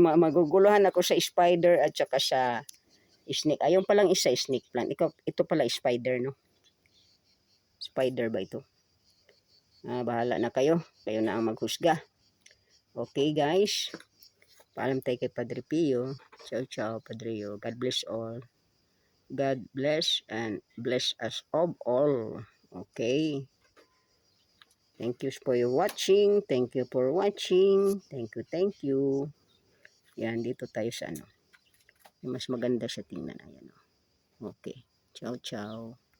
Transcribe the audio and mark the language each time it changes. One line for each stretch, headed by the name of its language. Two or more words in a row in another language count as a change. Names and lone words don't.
Filipino: Maguguluhan ako sa spider at saka sa snake. Ayun palang isa snake plant. Ito pala spider no? Spider ba ito? Bahala na kayo. Kayo na ang maghusga.
English: Okay guys.
Filipino: Paalam tayo kay Padre Pio.
Italian: Ciao ciao Padre Pio.
English: God bless all. God bless and bless us of all. Okay. Thank you for your watching. Thank you for watching. Thank you, thank you.
Filipino: Yan, dito tayo sa ano. Mas maganda sa tingnan. Ayan. Okay.
Italian: Ciao ciao.